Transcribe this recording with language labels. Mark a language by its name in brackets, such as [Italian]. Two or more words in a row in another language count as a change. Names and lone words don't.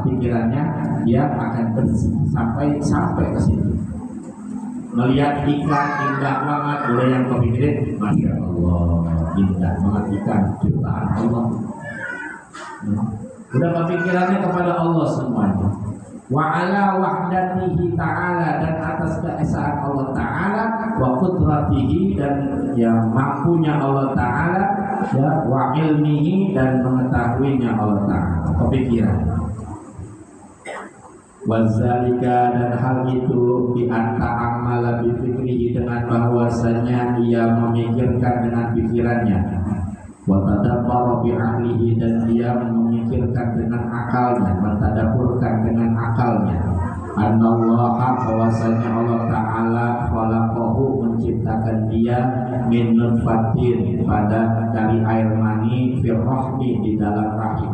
[Indonesian] Pikirannya dia akan bersih sampai ke situ. Melihat ikan indah banget, udah yang kepikirin, [Arabic] ما شاء الله, [Indonesian] indah banget ikan ciptaan Allah. Udah kepikirannya kepada Allah semuanya. [Arabic] وعلى وحدته تعالى, [Indonesian] dan atas keesaan [Arabic] الله تعالى, وقدرته, [Indonesian] dan yang mampunya [Arabic] الله تعالى, [Indonesian] ya, [Arabic] وعلمه, [Indonesian] dan mengetahuinya [Arabic] الله تعالى. [Indonesian] Kepikiran wazalika, dan hal itu [Arabic] بأن تأمل بفكره, [Indonesian] dengan bahwasanya ia memikirkan dengan pikirannya, [Arabic] وتدبر بعقله, [Indonesian] dan dia memikirkan dengan akalnya, mentadabburkan dengan akalnya. Annallaha, bahwasanya [Arabic] الله تعالى [Indonesian] khalaqahu, menciptakan dia [Arabic] من نطفة, [Indonesian] pada dari air mani, [Arabic] في الرحم, [Indonesian] di dalam rahim.